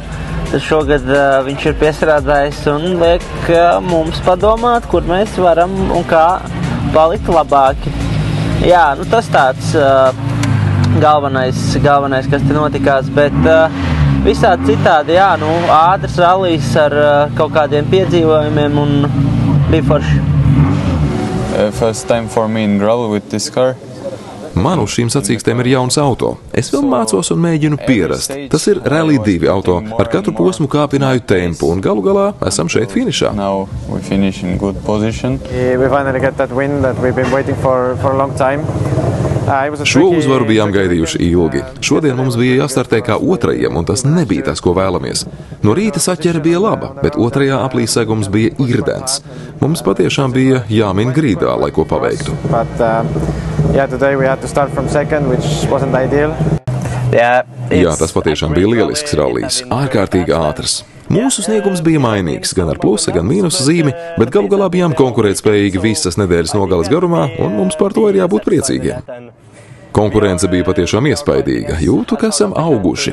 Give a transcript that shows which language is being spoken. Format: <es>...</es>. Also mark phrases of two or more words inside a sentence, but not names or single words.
<lv>Tad šogad viņš ir piestrādājis un liek mums padomāt, kur mēs varam un kā palikt labāki. Jā, nu tas tāds galvenais, kas te notikās, bet visādi citādi, jā, nu ātrs rallijs ar kaut kādiem piedzīvojumiem un bija forši.</lv> <en>First time for me in rally with this car.</en> <lv>Man uz šīm sacīkstēm ir jauns auto. Es vēl mācos un mēģinu pierast. Tas ir Rally 2 auto. Ar katru posmu kāpināju tempu un galu galā esam šeit finišā.</lv> <en>Now we finish in good position. We finally get that win that we've been waiting for a long time.</en> <lv>Šo uzvaru bijām gaidījuši ilgi. Šodien mums bija jāstartē kā otrajiem, un tas nebija tas, ko vēlamies. No rīta saķere bija laba, bet otrajā aplīsēgums bija irdens. Mums patiešām bija jāmin grīdā, lai ko paveiktu.</lv> <en>Today we had to start from second, which wasn't ideal.</en> <lv>Jā, tas patiešām bija lielisks rallijs, ārkārtīgi ātrs. Mūsu sniegums bija mainīgs, gan ar plusa, gan mīnusa zīmi, bet galu galā bijām konkurētspējīgi visas nedēļas nogales garumā, un mums par to ir jābūt priecīgiem. Konkurence bija patiešām iespaidīga, jūtu, ka esam auguši.</lv>